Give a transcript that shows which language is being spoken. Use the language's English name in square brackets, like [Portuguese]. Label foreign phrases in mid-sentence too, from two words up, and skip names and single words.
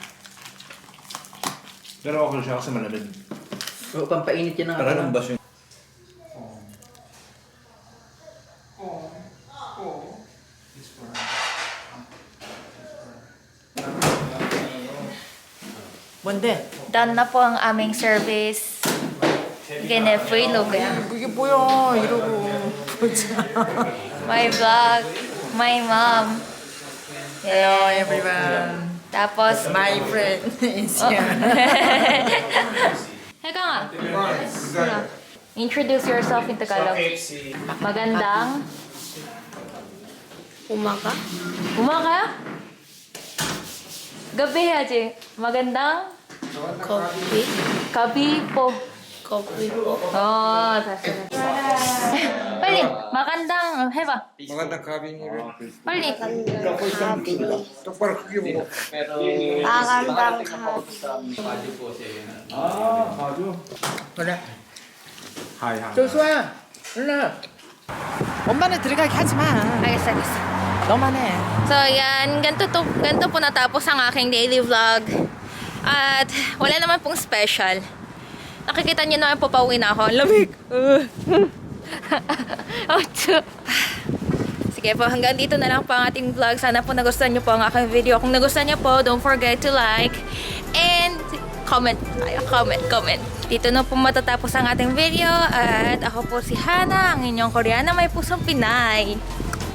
[Filipino] Pero okay siya kasi malamig. Oo, pampainit yan ng Para ng basyo. Bonde. Done na po ang aming service. [English] Free look. [Korean] 그게 뭐야, 이러고. [English] My vlog. My mom. Hello, everyone. [Filipino] Tapos, [English] My friend is here. [Filipino] Teka nga. [English] Introduce yourself in Tagalog. [Filipino] Magandang umaga? Gabi haji. Magandang Coffee? gabi po. Coffee po. Oh, sasagot. 빨리. magandang 해봐. magandang gabi niyo. [Korean] 빨리. 똑바로 크게 보고. Magandang gabi. 그래. 하이. 조수아, 일로. 엄마는 들어가게 하지 마. 알겠어. 너만 해. [Filipino] So, yan. Ganito po natapos ang aking daily vlog. At wala naman pong special. Nakikita niyo naman po, pauwi na ako. Ang lamig. Si Sige po, hanggang dito na lang po ang ating vlog. Sana po nagustuhan niyo po ang aking video. Kung nagustuhan niyo po, [English] don't forget to like and comment. Comment. [Filipino] Dito na po matatapos ang ating video. At ako po si Hana, ang inyong Koreana may pusong Pinay.